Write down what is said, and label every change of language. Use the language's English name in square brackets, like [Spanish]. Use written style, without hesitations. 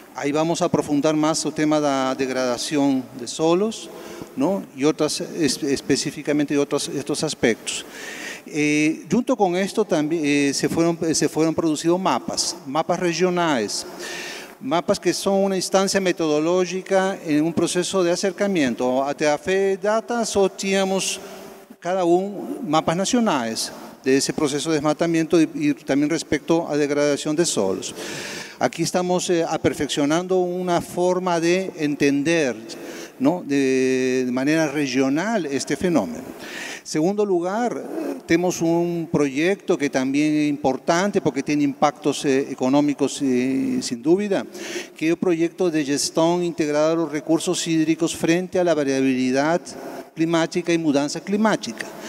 [Spanish] Ahí vamos a aprofundar más el tema de la degradación de solos, ¿no?, y otras, específicamente estos aspectos. Junto con esto también se fueron producidos mapas regionales. Mapas que son una instancia metodológica en un proceso de acercamiento. [Portuguese] Até a FEDATA só tínhamos cada mapas nacionais desse processo de desmatamento e também respecto à degradação de solos. Aqui estamos aperfeiçoando uma forma de entender, ¿no?, [Spanish] de manera regional este fenómeno. [Portuguese] Segundo lugar, temos [Spanish] proyecto que también es importante porque tiene impactos económicos sin duda, que es el proyecto de gestión integrada de los recursos hídricos frente a la variabilidad climática y mudanza climática.